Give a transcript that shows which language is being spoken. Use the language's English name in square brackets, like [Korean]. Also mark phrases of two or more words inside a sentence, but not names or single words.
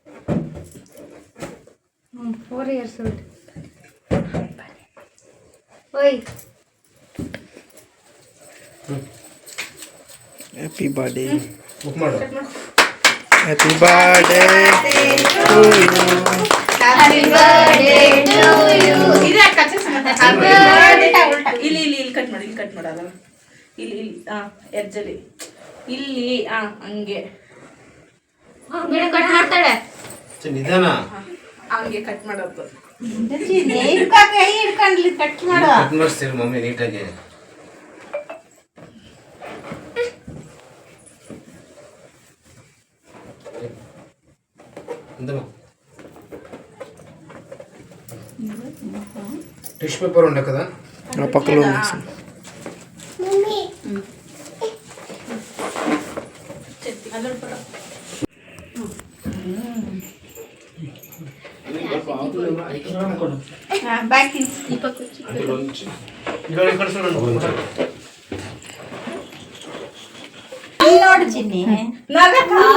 [English] 4 years old. Oi. Happy birthday. Happy birthday to you. Happy birthday to you. [Kannada] ಇದೆ ಕಚ್ಚಸ್ ಮತ್ತೆ [English] happy birthday. [Kannada] ಇಲ್ಲಿ ಕಟ್ ಮಾಡಲ್ಲ. ಇಲ್ಲಿ ಎಡ್ಜಲ್ಲಿ ಇಲ್ಲಿ ಹಂಗೆ ಬಿಡು, ಕಟ್ ಮಾಡ್ತಾಳೆ. ನಿಧಾನ. ಹಂಗೆ ಕಟ್ ಮಾಡೋದು. ಹಿಡ್ಕೊಂಡ್ಲಿ ಕಟ್ ಮಾಡು. ಕಟ್ ಮಾಡಿಸ್ತೀರಿ ಮಮ್ಮಿ ನೀಟಾಗಿ. [English] tissue paper [Telugu] ఉండే కదా ఆ పక్కలో ఉంది మమ్మీ [Kannada] ಬ್ಯಾಕ್ ನೋಡು ಚಿನ್ನಿ ನಗಕ